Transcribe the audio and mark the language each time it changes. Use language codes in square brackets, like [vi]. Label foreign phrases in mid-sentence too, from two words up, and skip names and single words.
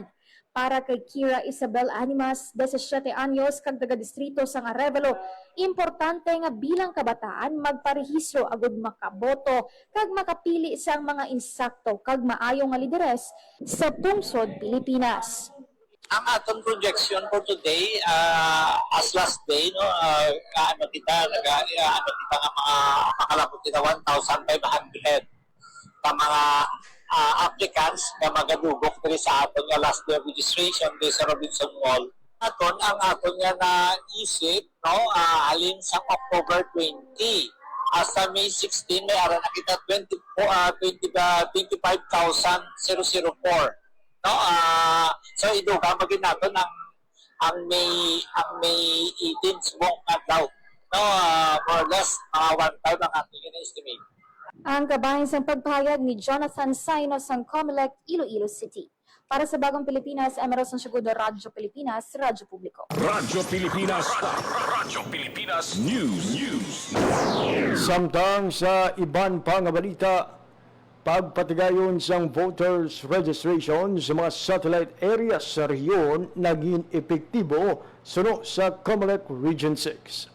[hil] Para kay Kira Isabel Animas, 17 anyos, kag taga-distrito sang Arevalo, importante nga bilang kabataan magparehistro agud makaboto kag makapili sang mga insakto kag maayo nga lideres sa tungsod Pilipinas. Ang atong projection [en] for today as last day [hil] nga makalabot kita 1,500 ka mga applicants na magadugok diri sa aton nga [en] last day of registration [hil] diri sa Robinson Mall. Ang aton nga na isip halin sa October 20 hasta May 16 may ara na kita 25,004. So idugang magin nato ng May 18 subong adlaw. No, [en] more or less, [tl] 1,000 ang aking in-estimate. [hil] Ang kabahin sa pagpahayag ni Jonathan Saino ng COMELEC, Iloilo City. Para sa Bagong Pilipinas, Emerson Segundo, Radyo Pilipinas, Radyo Publiko. Radyo Pilipinas. Radyo Pilipinas News. Samtang sa iban pang balita, pagpatigayon sang [en] voters registration [hil] sa mga [en] satellite areas [hil] sa rehiyon naging epektibo sunod sa COMELEC Region 6.